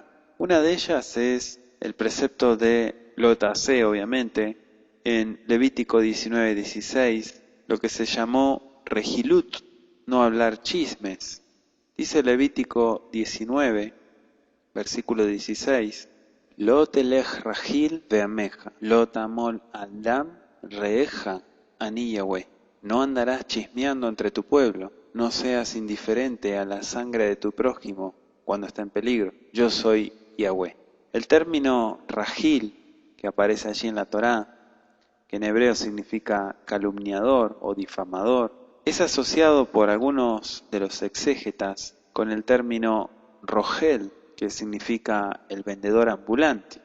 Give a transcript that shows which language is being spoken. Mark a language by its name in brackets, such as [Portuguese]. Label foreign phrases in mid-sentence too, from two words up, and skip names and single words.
[Spanish] Una de ellas es el precepto de lotase, obviamente, en Levítico 19:16, lo que se llamó regilut, no hablar chismes. Dice Levítico 19, versículo 16, [Hebrew] לא תלך רכיל בעמך, לא תמול אדם רעך אני יהוה. [Spanish] No andarás chismeando entre tu pueblo, no seas indiferente a la sangre de tu prójimo cuando está en peligro. Yo soy Yahweh. El término rajil, que aparece allí en la Torá, que en hebreo significa calumniador o difamador, es asociado por algunos de los exégetas con el término rogel, que significa el vendedor ambulante.